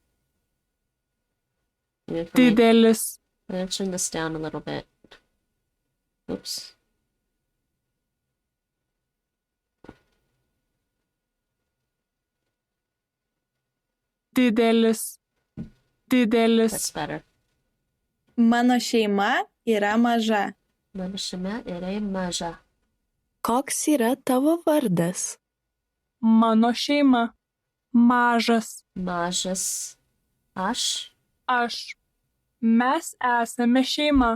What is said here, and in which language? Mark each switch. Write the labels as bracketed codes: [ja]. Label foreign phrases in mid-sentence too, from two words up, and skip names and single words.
[lt] Didelis. [en] I'm gonna turn this down a little bit. Oops. [lt] Didelis. Didelis. [en] That's better. [lt] Mano šeima yra maža. Mano šeima yra maža. Koks yra tavo vardas? Mano šeima. Mažas. Mažas. Aš. Aš. Mes esame šeima.